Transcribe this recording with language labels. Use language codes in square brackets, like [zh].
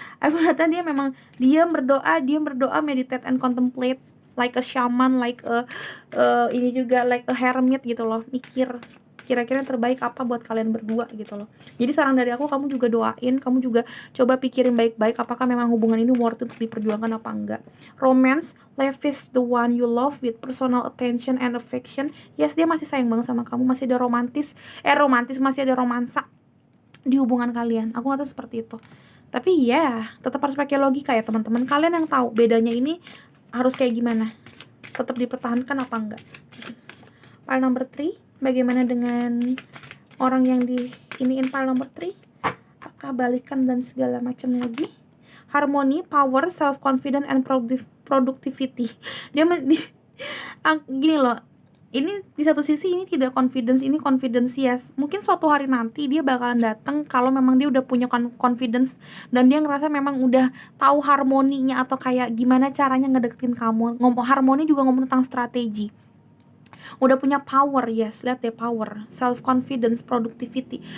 [id] Aku ngeliatnya dia memang dia berdoa, [en] meditate and contemplate like a [id] shaman, like a ini juga [en] like a hermit [id] gitu loh, mikir kira-kira yang terbaik apa buat kalian berdua gitu loh. Jadi saran dari aku, kamu juga doain, kamu juga coba pikirin baik-baik apakah memang hubungan ini [en] worth it [id] untuk diperjuangkan apa enggak. [en] Romance, lavish the one you love with personal attention and affection. [id] Yes, dia masih sayang banget sama kamu, masih ada masih ada romansa di hubungan kalian. Aku ngata seperti itu. Tapi ya, tetap harus pakai logika ya teman-teman. Kalian yang tahu bedanya ini harus kayak gimana, tetap dipertahankan apa enggak. [en] File number 3, [id] bagaimana dengan orang yang di iniin file number 3? Apakah balikan dan segala macam lagi? [en] Harmony, power, self confidence and productivity. [id] Dia gini loh, ini di satu sisi ini tidak confidence, ini confidence yes. Mungkin suatu hari nanti dia bakalan datang kalau memang dia udah punya confidence dan dia ngerasa memang udah tahu harmoninya atau kayak gimana caranya ngedeketin kamu. Ngomong harmoni juga ngomong tentang strategi. Udah punya power, yes, lihat deh, [en] power, self confidence, productivity.